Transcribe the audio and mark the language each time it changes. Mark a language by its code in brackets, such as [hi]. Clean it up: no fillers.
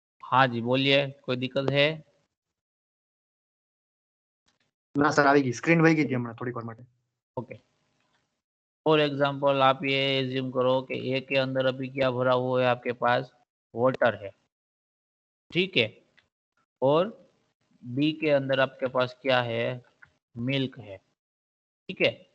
[hi] हाँ जी बोलिए, कोई दिक्कत है? ना सर [gu] આવી ગઈ સ્ક્રીન વહી ગઈ હતી હમણાં થોડીક વાર માટે। [hi] ओके, [en] for example [hi] आप ये एज्यूम करो कि ए के अंदर अभी क्या भरा हुआ है? आपके पास वाटर है, ठीक है, और बी के अंदर आपके पास क्या है? मिल्क है। ठीक है।